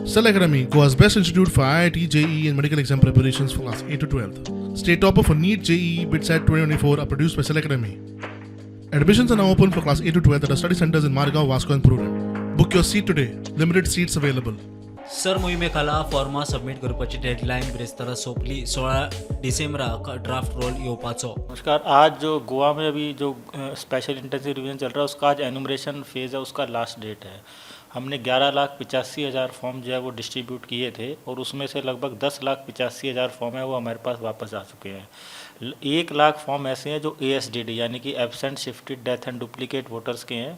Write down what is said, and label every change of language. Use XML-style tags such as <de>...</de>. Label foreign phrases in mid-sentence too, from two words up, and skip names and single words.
<en>Cell Academy, Goa's best institute for IIT, JEE and medical exam preparations for class 8 to 12th. State topper for NEET, JEE, BITSAT 2024 are produced by Cell Academy. Admissions are now open for class 8 to 12th at our study centers in Margao, Vasco and Purur. Book your seat today. Limited seats available.</en> <kok>सर मोहिमेखाला फॉर्मा सबमिट करपाची डेडलाइन बिरेस्तारा सोंपली 16 डिसेंबराक</kok> <en>draft roll</en> <kok>येवपाचो.</kok> <hi>नमस्कार। आज जो गोवा में अभी जो स्पेशल इंटेंसिव रिवीजन चल रहा है उसका आज</hi> <en>enumeration phase</en> <hi>है, उसका</hi> <en>last date</en> <hi>है। हमने 11,85,000 फॉर्म जो है वो डिस्ट्रीब्यूट किए थे और उसमें से लगभग 10,85,000 फॉर्म है वो हमारे पास वापस आ चुके हैं। 1 लाख फॉर्म ऐसे हैं जो ASDD यानी कि</hi> <en>absent, shifted, death and duplicate voters</en> <hi>के हैं।</hi>